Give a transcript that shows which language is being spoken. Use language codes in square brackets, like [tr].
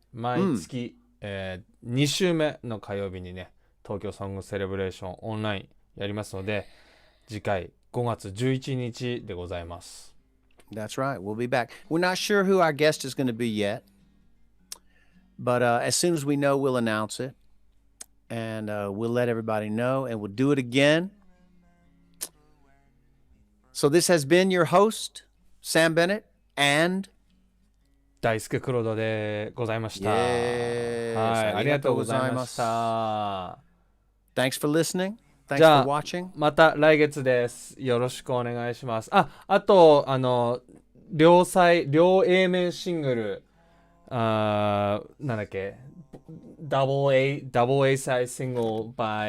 [ja] 毎月、2週目の火曜日にね、東京ソングセレブレーションオンラインやりますので、次回5月11日でございます。 [en] that's right. We'll be back. We're not sure who our guest is going to be yet, but as soon as we know, we'll announce it, and we'll let everybody know, and we'll do it again. So this has been your host, Sam Bennett, and [ja] 大輔黒田でございました。 [en] Yes. [ja] はい、ありがとうございましあた。 [en] Thanks for listening. Thanks [ja] じゃあ [en] for watching. [ja] また来月です。よろしくお願いします。あと両 A 面シングル、なんだっけ、 [en] double A side single by